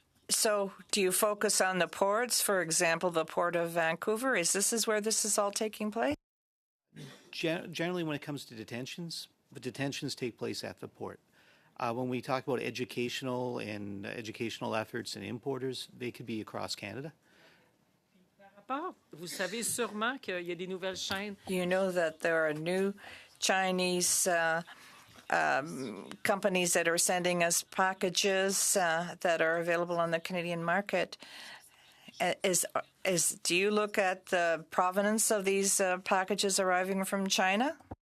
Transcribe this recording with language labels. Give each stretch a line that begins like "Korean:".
English: So do you focus on the ports, for example, the Port of Vancouver? Is where this is all taking place? Generally, when it comes to detentions, the detentions take place at the port. When we talk about educational efforts and importers, they could be across Canada.
French: Vous savez sûrement qu'il y a des nouvelles chaînes.
English: You know that there are new Chinese companies that are sending us packages that are available on the Canadian market. Do you look at the provenance of these packages arriving from China?